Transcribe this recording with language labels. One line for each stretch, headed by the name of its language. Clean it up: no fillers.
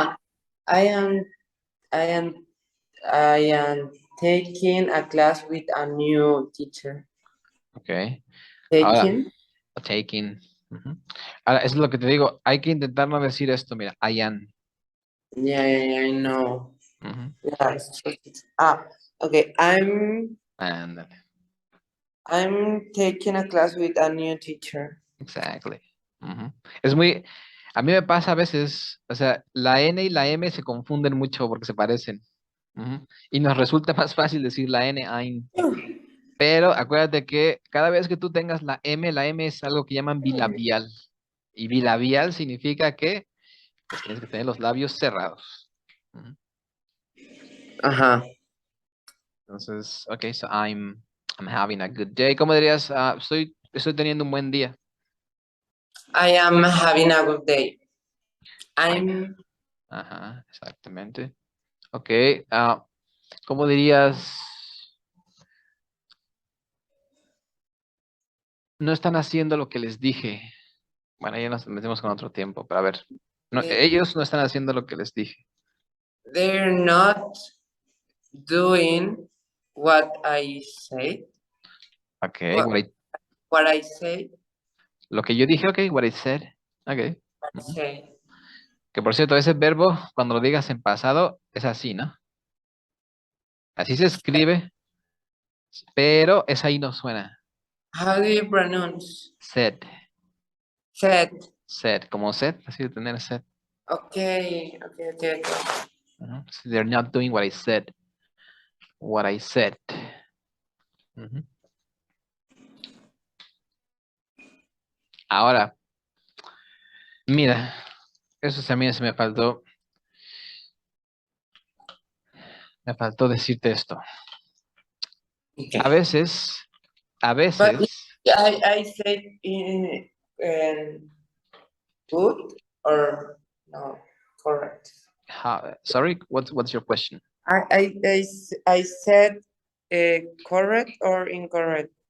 English: ah, I am, I am, I am taking a class with a new teacher.
Spanish: okay. Ahora,
English: Taking, taking. Ujú.
Spanish: Ahora, eso es lo que te digo, hay que intentar no decir esto, mira,
English: I am. yeah, I know. Ujú. Yeah, it's just- okay.
Spanish: Ándale,
English: I'm taking a class with a new teacher. exactly. Ujú.
Spanish: A mí me pasa a veces, o sea, la N y la M se confunden mucho porque se parecen. Ujú. Y nos resulta más fácil decir la N, ein. Pero acuérdate que cada vez que tú tengas la M es algo que llaman bilabial. Y bilabial significa que pues tienes que tener los labios cerrados. Ujú. Ajá.
English: Entonces, ok, so I'm having a good day.
Spanish: ¿Cómo dirías? Estoy teniendo un buen día.
English: I am having a good day. Fine. I'm
Spanish: Ajá, exactamente. Ok, ¿cómo dirías? No están haciendo lo que les dije. Bueno, ya nos metemos con otro tiempo, pero a ver. No, eh, ellos no están haciendo lo que les dije.
English: they're not doing what I say. Ok, What, what I say.
Spanish: lo que yo dije, ok,
English: what I said.
Spanish: Ok. Ujú.
English: Say.
Spanish: Que por cierto, ese verbo, cuando lo digas en pasado, es así, ¿no? Así se escribe, pero esa ahí no suena.
English: How do you pronounce? Said, Said.
Spanish: said, como said, así de tener said.
English: Okay. Ujú. So they're not doing what I said. What I said. Ujú.
Spanish: Ahora, mira, eso también se me faltó decirte esto. A
English: Okay.
Spanish: veces, a
English: But
Spanish: veces,
English: I said in good or no correct. sorry, what's your question? I said correct or incorrect.